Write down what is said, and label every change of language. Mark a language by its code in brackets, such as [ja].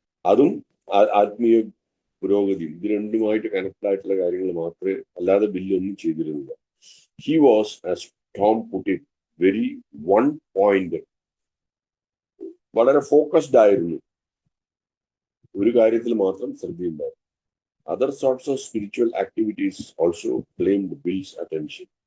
[ml] അതും ആത്മീയ പുരോഗതിയും ഇത് രണ്ടുമായിട്ട് കണക്റ്റഡ് ആയിട്ടുള്ള കാര്യങ്ങൾ മാത്രമേ, അല്ലാതെ ബില്ലൊന്നും ചെയ്തിരുന്നില്ല. [en] He was, as Tom put it, very one pointed. [ml] വളരെ ഫോക്കസ്ഡ് ആയിരുന്നു, ഒരു കാര്യത്തിൽ മാത്രം ശ്രദ്ധയുണ്ടായിരുന്നു. [en] Other sorts of spiritual activities also claimed Bill's attention.